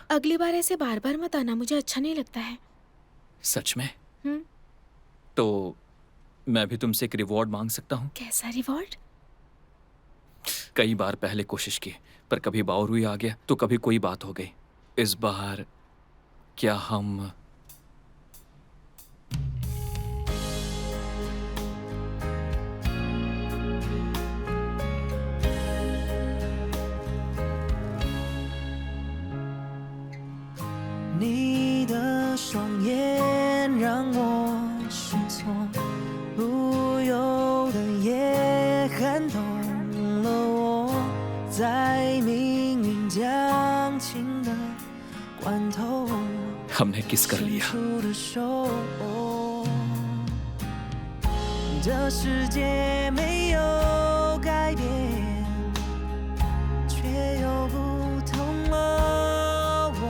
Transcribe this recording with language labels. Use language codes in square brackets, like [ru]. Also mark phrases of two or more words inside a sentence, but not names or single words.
[hi] अगली बार ऐसे बार बार मत आना, मुझे अच्छा नहीं लगता है। सच में? तो मैं भी तुमसे एक रिवॉर्ड मांग सकता हूँ? कैसा रिवॉर्ड? कई बार पहले कोशिश की, पर कभी बावरूई आ गया तो कभी कोई बात हो गई। इस बार क्या हम [zh] 你的双眼让我失措，不由得也看懂了我，在迷 [hi] हमने किस कर लिया। [zh] 出的手，这世界没有改变，却又不同了。